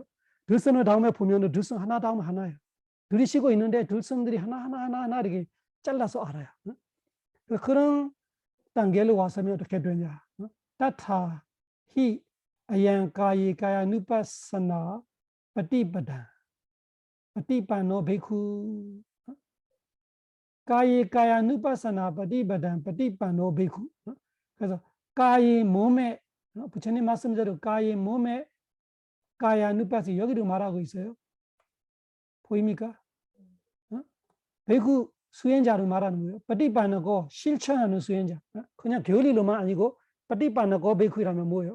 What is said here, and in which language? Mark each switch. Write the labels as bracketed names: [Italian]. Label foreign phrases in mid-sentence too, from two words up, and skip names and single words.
[Korean] 들숨을 다음에 보면은 들숨 하나 다음 하나예요. 들이쉬고 있는데 들숨들이 하나 이렇게 잘라서 알아요. 그런 단계로 와서면 어떻게 되냐? [Pali] 따타 히 아양 가야 누파사나 patipanno bhikkhu 가야 누파사나 patipanno bhikkhu. [Korean] 그래서 가의 몸에 부처님 말씀대로 가의 몸에 [Pali] 가야 누파사 [Korean] 여기로 말하고 있어요. 보입니까? 베이쿠 수행자로 말하는 거예요. patipanno고 실천하는 수행자. 그냥 교리로만 아니고 patipanno고 베이쿠라면 뭐예요?